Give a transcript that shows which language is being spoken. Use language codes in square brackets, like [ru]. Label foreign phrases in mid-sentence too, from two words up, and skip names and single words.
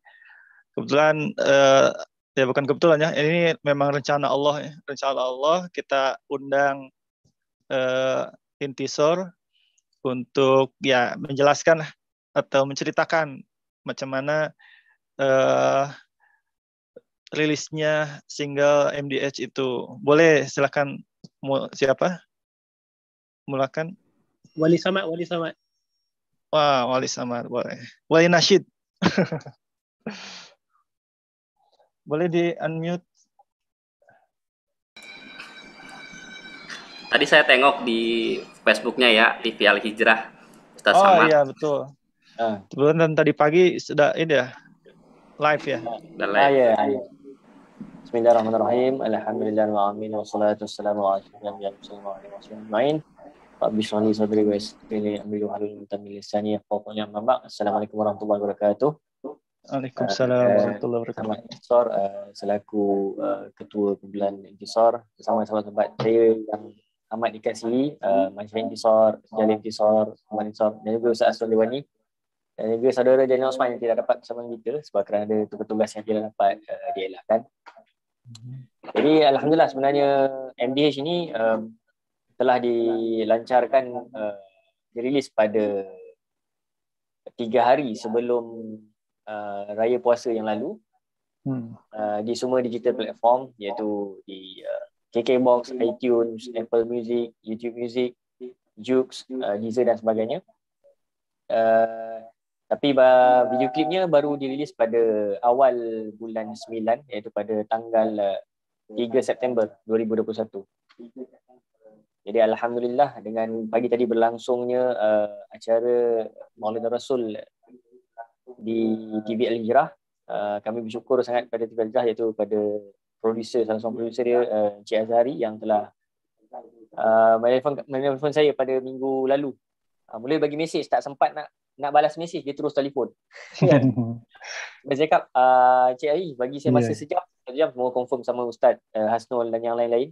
[ms] Kebetulan ya bukan kebetulan ya, ini memang rencana Allah ya. Rencana Allah kita undang Intisor untuk ya menjelaskan atau menceritakan macam mana rilisnya single MDH itu. Boleh, silakan. Siapa? Mulakan. Wali Samad. Wah, Wali Samad, boleh. Wali Nasyid. Boleh di unmute. Tadi saya tengok di Facebooknya ya, TV Al Hijrah, Ustaz Samad. Oh iya, betul. Dan tadi pagi sudah ini ya, live ya. Iya. [ar] بسم الله الرحمن الرحيم. الحمد لله الرحمن الرحيم. والصلاة والسلام على أشرف رب اشرح لي صدري ويسر لي أمري واحلل عقدة من لساني يفقهوا قولي. السلام عليكم ورحمة الله وبركاته. وعليكم السلام ورحمة الله وبركاته. [ms] Intisor, selaku ketua kumpulan Intisor bersama-sama tempat saya yang amat dekat sini, Masyarakat Intisor, Jalil Intisor, Muhammad Intisor, dan juga Ustaz Asrul Liwani, dan juga saudara Daniel Osman yang tidak dapat bersama kita sebab kerana ada tugas yang tidak dapat dielakkan. Jadi alhamdulillah sebenarnya MDH ini telah dilancarkan, dirilis pada 3 hari sebelum Raya Puasa yang lalu di semua [en] digital platform, [ms] iaitu di KKBox, iTunes, Apple Music, YouTube Music, Joox, Deezer dan sebagainya. Tapi video klipnya baru dirilis pada awal bulan 9, iaitu pada tanggal 3 September 2021. Jadi alhamdulillah dengan pagi tadi berlangsungnya acara Maulid Rasul di TV Al Hijrah, kami bersyukur sangat pada TV Al-Jah, iaitu pada producer, salah seorang producer dia, Encik Azhari, yang telah menelpon saya pada minggu lalu. Mula bagi mesej, tak sempat nak balas mesej, dia terus telefon. Saya cakap, Cik Ari, bagi saya masa sejam semua confirm sama Ustaz Hasnul dan yang lain-lain.